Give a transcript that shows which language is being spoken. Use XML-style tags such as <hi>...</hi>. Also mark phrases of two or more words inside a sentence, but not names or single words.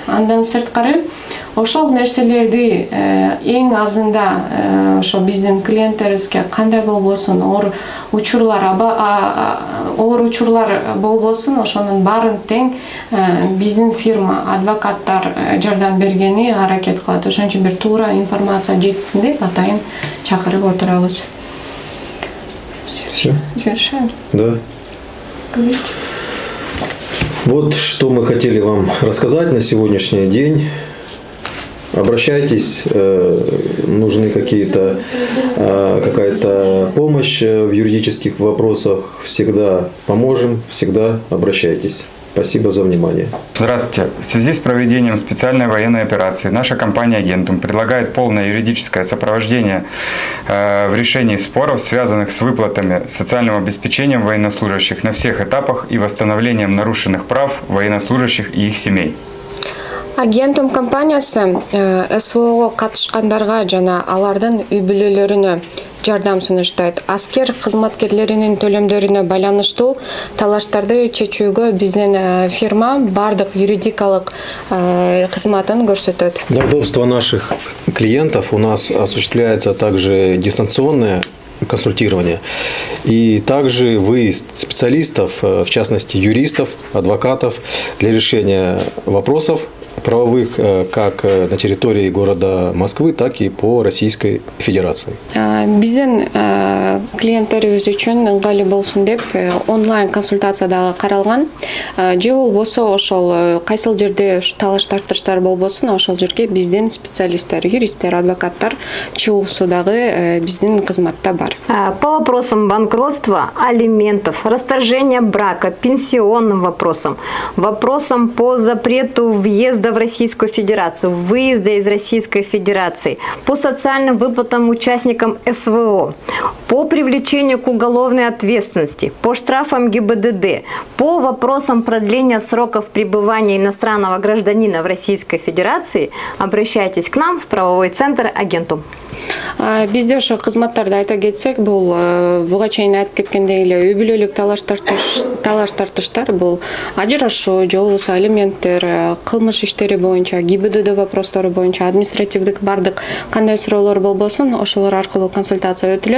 <ky>Андан сырткары ошол нерселерди эң азында ошо биздин клиенттерибизге кандай болбосун, оор учурлар болбосун, ошонун баарын тең биздин фирма, адвокаттар жардам бергени аракет кылат. Ошон үчүн бир туура информация жетсин деп атайын чакырып отурабыз.</ky> <ru>Все. Завершаем? Да. Говорите. Вот что мы хотели вам рассказать на сегодняшний день. Обращайтесь, нужны какая-то помощь в юридических вопросах, всегда поможем, всегда обращайтесь. Спасибо за внимание. Здравствуйте. В связи с проведением специальной военной операции наша компания «Агентум» предлагает полное юридическое сопровождение в решении споров, связанных с выплатами, социальным обеспечением военнослужащих на всех этапах и восстановлением нарушенных прав военнослужащих и их семей.</ru> <ky>Агентум компаниясы СВО катышкандарга жана алардын үй бүлөлөрүнө жардам сунуштайт. Аскер кызматкерлеринин төлөмдөрүнө байланыштуу талаштарды чечүүгө биздин фирма бардык юридикалык кызматын көрсөтөт.</ky> <ru>Для удобства наших клиентов у нас осуществляется также дистанционное консультирование и также выезд специалистов, в частности юристов, адвокатов, для решения вопросов правовых как на территории города Москвы, так и по Российской Федерации?</ru> <ky>Биздин клиенттерибиз үчүн ыңгайлуу болсун деп онлайн консультацияда каралган. Же болбосо ошол кайсыл жерде талаш тартыштар болбосун ошол жерге биздин специалисттер, юристтер, адвокаттар чыгуусу дагы биздин кызматта бар.</ky> <ru>По вопросам банкротства, алиментов, расторжения брака, пенсионным вопросам, вопросам по запрету въезда в Российскую Федерацию, выезда из Российской Федерации, по социальным выплатам участникам СВО, по привлечению к уголовной ответственности, по штрафам ГИБДД, по вопросам продления сроков пребывания иностранного гражданина в Российской Федерации, обращайтесь к нам в правовой центр Агентум.</ru> <ky>Бизде ошо кызматтарды айта кетсек, бул буга чейин айтып кеткендей эле үй бүлөлүк талаш тартыштар бул ажырашуу же болбосо алименттер, кылмыш иштери боюнча, ГИБДД вопростору боюнча административдик бардык кандай суроолор болбосун ошолор аркылуу консультация өтүлөт.</ky>